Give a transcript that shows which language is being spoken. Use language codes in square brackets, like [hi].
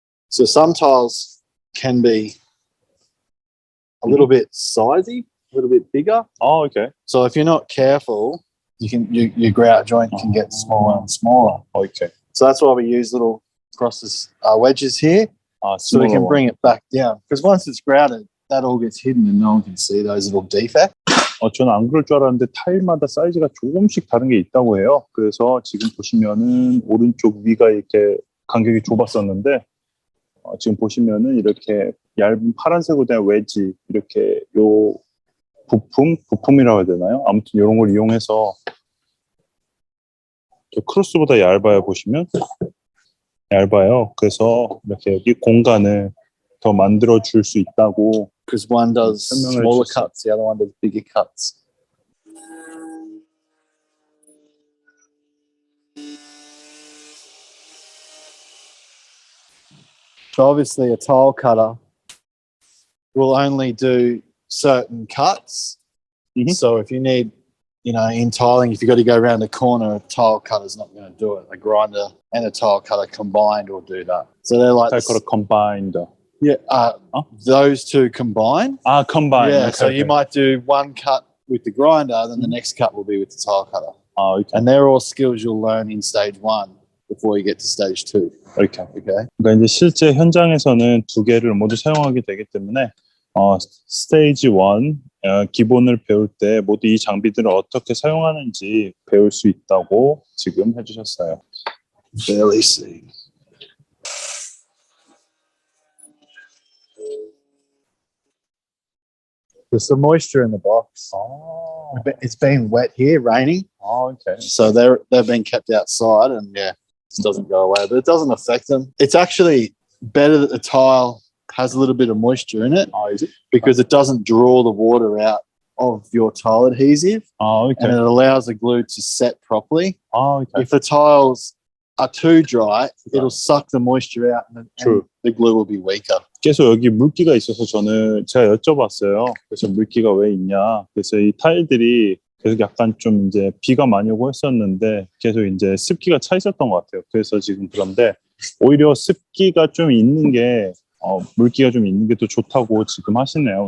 [en] So some tiles can be a little bit sizey, a little bit bigger. Oh, okay. So if you're not careful, your grout joint can get smaller and smaller. Okay. So that's why we use little crosses wedges here, so we can bring it back down. Because once it's grouted, that all gets hidden and no one can see those little defects. [ko] 저는 안 그럴 줄 알았는데 타일마다 사이즈가 조금씩 다른 게 있다고 해요. 그래서 지금 보시면은 오른쪽 위가 이렇게 간격이 좁았었는데 지금 보시면은 이렇게 얇은 파란색으로 된 웨지, 이렇게 요 부품이라고 해야 되나요? 아무튼 이런 걸 이용해서 크로스보다 얇아요. 보시면 얇아요. 그래서 이렇게 여기 공간을 더 만들어 줄 수 있다고. [en] Because one does smaller cuts, the other one does bigger cuts. So obviously a tile cutter will only do certain cuts. Mhm. So if you need, in tiling, if you've got to go around a corner, a tile cutter's not going to do it. A grinder and a tile cutter combined will do that. So they're like Tile cutter combined. Yeah, those two combine. Combined. Yeah, Okay, so you okay. might do one cut with the grinder, then the next cut will be with the tile cutter. Okay. And they're all skills you'll learn in stage 1 before you get to stage 2. Okay. Okay. [ko] 그러니까 이제 실제 현장에서는 2개를 모두 사용하게 되기 때문에 스테이지 1 기본을 배울 때 모두 이 장비들을 어떻게 사용하는지 배울 수 있다고 지금 해주셨어요. [en] Barely see. There's some moisture in the box. Oh, It's been wet here, raining. okay. So they've been kept outside, and it doesn't go away, but it doesn't affect them. It's actually better that the tile has a little bit of moisture in it, Is it? because it doesn't draw the water out of your tile adhesive, Okay. and it allows the glue to set properly. Okay. If the tiles are too dry, it'll suck the moisture out, and True. the glue will be weaker. [ko] 계속 여기 물기가 있어서 제가 여쭤봤어요. 그래서 물기가 왜 있냐. 그래서 이 타일들이 계속 약간 좀 이제 비가 많이 오고 했었는데 계속 이제 습기가 차 있었던 것 같아요. 그래서 지금 그런데 오히려 습기가 좀 있는 게 물기가 좀 있는 게 더 좋다고 지금 하시네요.